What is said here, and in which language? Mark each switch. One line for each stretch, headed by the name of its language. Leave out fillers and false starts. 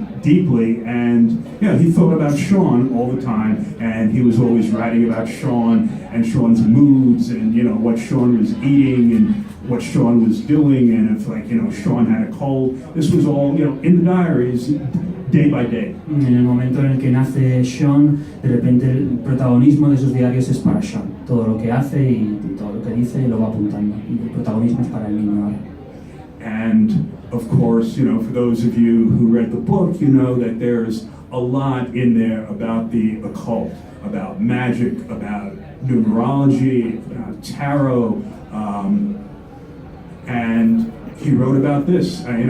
English: deeply, and he thought about Sean all the time, and he was always writing about Sean and Sean's moods, and what Sean was eating and what Sean was doing, and if Sean had a cold. This was all in the diaries, day by day.
Spanish: En el momento en el que nace Sean, de repente el protagonismo de esos diarios es para Sean. Todo lo que hace y todo lo que dice lo va apuntando, y el protagonismo es para el niño ahora.
English: And of course, for those of you who read the book, you know that there's a lot in there about the occult, about magic, about numerology, about tarot, and he wrote about this.